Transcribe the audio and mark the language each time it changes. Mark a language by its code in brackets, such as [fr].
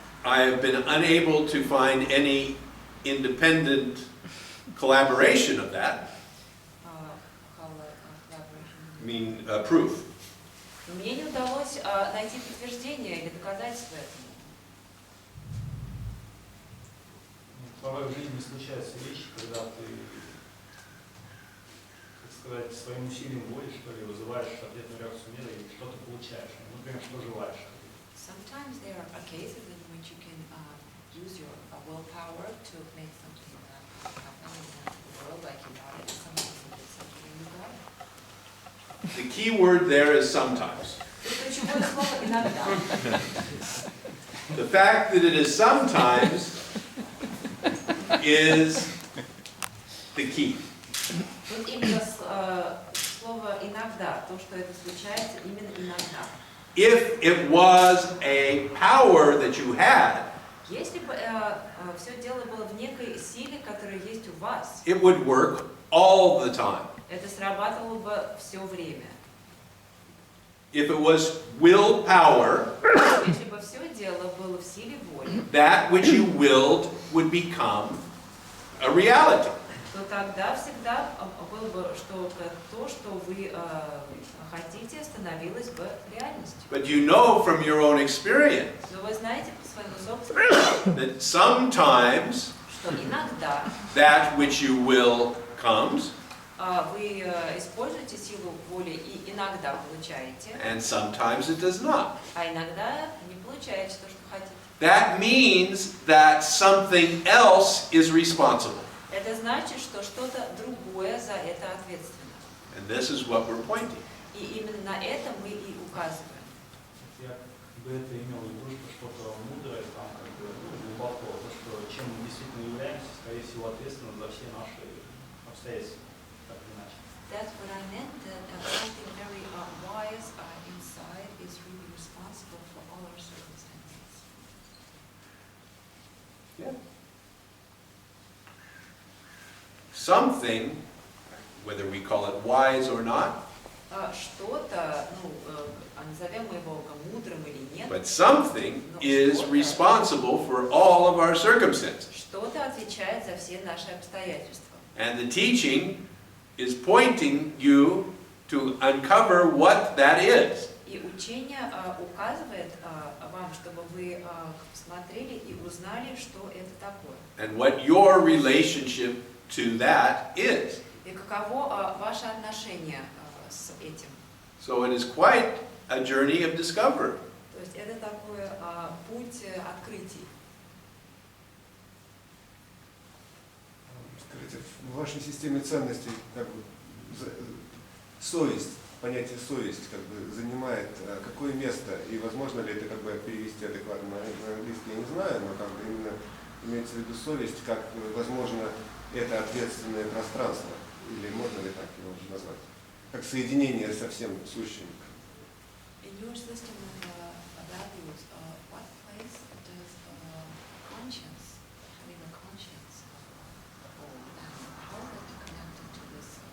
[en] I have been unable to find any independent collaboration of that. I mean, proof. [ru] Мне не удалось найти подтверждение или доказательство этому. Порой в жизни случаются вещи, когда ты, так сказать, своим усилием воли, что ли, вызываешь ответную реакцию мира и что-то получаешь. Например, что желаешь. [en] Sometimes there are cases in which you can use your willpower to make something happen in the world, like you got it, something did something and you got it. The key word there is sometimes. [ru] Ключевое слово иногда. [en] The fact that it is sometimes is the key. [ru] Тут именно слово иногда, то, что это случается именно иногда. [en] If it was a power that you had, [ru] Если бы все дело было в некой силе, которая есть у вас, [en] it would work all the time. [ru] это срабатывало бы все время. [en] If it was willpower, [ru] Если бы все дело было в силе воли, [en] that which you willed would become a reality. [ru] то тогда всегда было бы, что то, что вы хотите, становилось бы реальностью. [en] But you know from your own experience [ru] Но вы знаете по своему собственному, [en] that sometimes [ru] что иногда [en] that which you will comes, [ru] вы используете силу воли и иногда получаете, [en] and sometimes it does not. [ru] а иногда не получаете то, что хотите. [en] That means that something else is responsible. [ru] Это значит, что что-то другое за это ответственно. [en] And this is what we're pointing. [ru] И именно на это мы и указываем. Я бы это имел в виду, что что-то мудрое, там, как бы, глубоко, то, что чем мы действительно являемся, скорее всего, ответственны за все наши обстоятельства, так или иначе. [en] That's what I meant, that something very wise inside is really responsible for all our circumstances. Yeah. Something, whether we call it wise or not, [ru] Что-то, назовем мы его мудрым или нет, [en] but something is responsible for all of our circumstances. [ru] что-то отвечает за все наши обстоятельства. [en] And the teaching is pointing you to uncover what that is. [ru] И учение указывает вам, чтобы вы посмотрели и узнали, что это такое. [en] And what your relationship to that is. [ru] И каково ваше отношение с этим. [en] So it is quite a journey of discovery. [ru] То есть это такой путь открытий. Скажите, в вашей системе ценностей как бы совесть, понятие совесть как бы занимает какое место, и возможно ли это как бы перевести адекватно на английский, я не знаю, но как бы именно имеется в виду совесть как, возможно, это ответственное пространство, или можно ли так его назвать, как соединение со всем сущим. [en] In your system of values, what place does conscience, having a conscience, hold, and how is it connected to this